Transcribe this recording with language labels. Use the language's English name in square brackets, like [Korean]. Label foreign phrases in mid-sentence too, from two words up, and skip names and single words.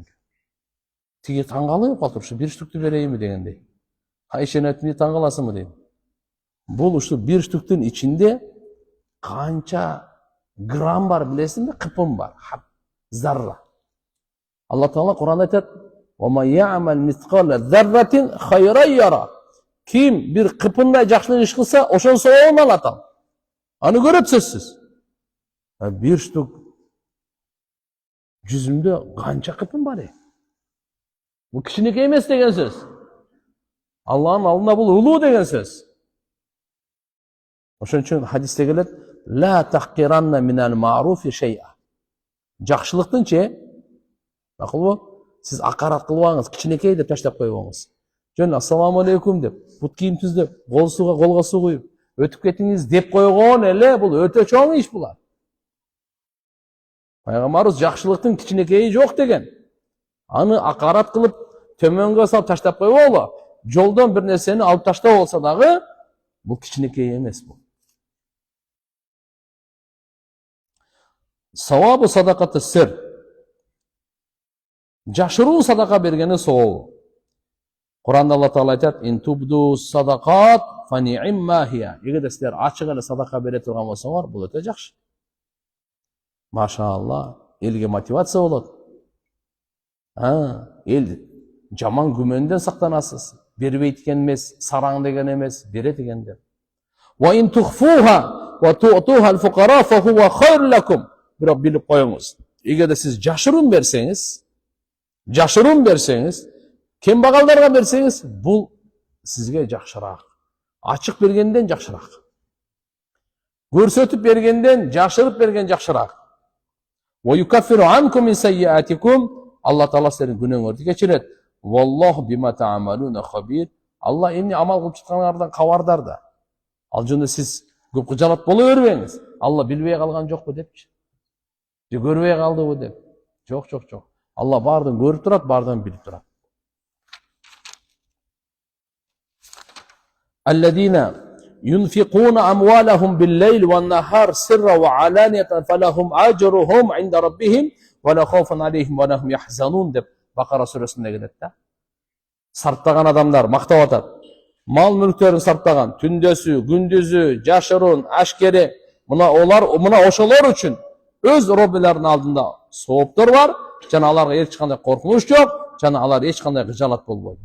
[Kyrgyz] Тиги таң калып калып туруп, бир штукту берейинби дегендей. Айша энебиз таң каласыңбы дейм. Бул ушу бир штуктун ичинде канча грамм бар билесиңби? Кыпым бар. Зарра. Алла Таала Куранда айтат: [Arabic] "وما يعمل مثقال ذرة خيرا يره." [Kyrgyz] Ким бир кыпындай жакшылык иш кылса, ошон соогун алат ал. Аны көрөт сөзсүз. Бир штук жүзүмдө канча кыпым бар экен? Бул кичинекей эмес деген сөз. Алланын алдында бул улуу деген сөз. Ошон үчүн хадисте келет: [Arabic] "لا تحقرن من المعروف شيئا." [Kyrgyz] Жакшылыктынчы, макулбу? Сиз акарат кылбаңыз, кичинекей деп таштап койбоңуз. Жөн [Arabic] السلام عليكم [Kyrgyz] деп, бут кийим түздөп, колго суу куюп, өтүп кетиңиз деп койгон эле бул өтө чоң иш булар. Пайгамбарыбыз жакшылыктын кичинекейи жок деген. Аны акарат кылып, төмөнгө салып таштап койбогула. Жолдон бир нерсени алып таштоо болсо дагы, бул кичинекей эмес бул. [Arabic] ثواب صدقة السر. [Kyrgyz] Жашыруу садака бергени сообу. Куранда Алла Таала айтат: [Arabic] "إن تبدوا الصدقات فنعما هي." [Kyrgyz] Эгерде силер ачык эле садака бере турган болсоңор, бул өтө жакшы. Машаалла, элге мотивация болот. Ел жаман күмөндөн сактанасыз. Бербейт экен эмес, сараң деген эмес, берет экендер. [Arabic] وإن تخفوها وتؤتوها الفقراء فهو خير لكم. [Kyrgyz] Бирок билип коюңуз. Эгерде сиз жашырын берсеңиз, кембагалдарга берсеңиз, бул сизге жакшыраак. Ачык бергенден жакшыраак. Көрсөтүп бергенден, жашырып берген жакшыраак. [Arabic] ويكفر عنكم من سيئاتكم. [Kyrgyz] Алла Таала силердин күнөөңөрдү кечирет. [Arabic] والله بما تعملون خبير. [Kyrgyz] Алла эмне амал кылып жатканыңардан кабардар да. Ал жөнүндө сиз көп кыжалат боло бербеңиз. Алла билбей калган жокпу депчи. Же көрбөй калдыбы деп. Жок. Алла баардыгын көрүп турат, баардыгын билип турат. [Arabic] Алладина ينفقون أموالهم بالليل والنهار سرا وعلانية فلهم أجرهم عند ربهم ولا خوف عليهم ولا هم يحزنون [Kyrgyz] деп Бакара сүрөсүндө келет да. Сарптаган адамдар мактап атат. Мал мүлктөрүн сарптаган, түндөсү, күндүзү, жашырын, ашкери, мына ошолор үчүн өз Роббилеринин алдында сооптор бар, жана аларга эч кандай коркунуч жок, жана алар эч кандай кыжалат болбойт.